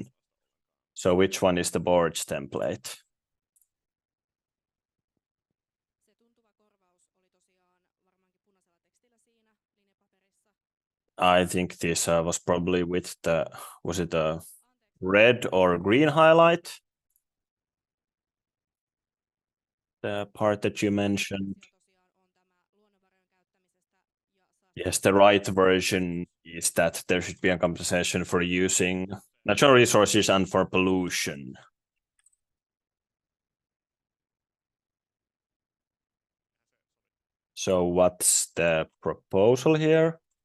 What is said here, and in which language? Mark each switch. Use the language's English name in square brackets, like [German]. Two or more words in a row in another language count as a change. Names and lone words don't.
[English] So which one is the board's template? I think this was probably with the, was it a red or green highlight? The part that you mentioned. [Finnish] Se tosiaan on tämä luonnonvarojen käyttämisestä ja [English] Yes, the right version is that there should be a compensation for using natural resources and for pollution. So what's the proposal here?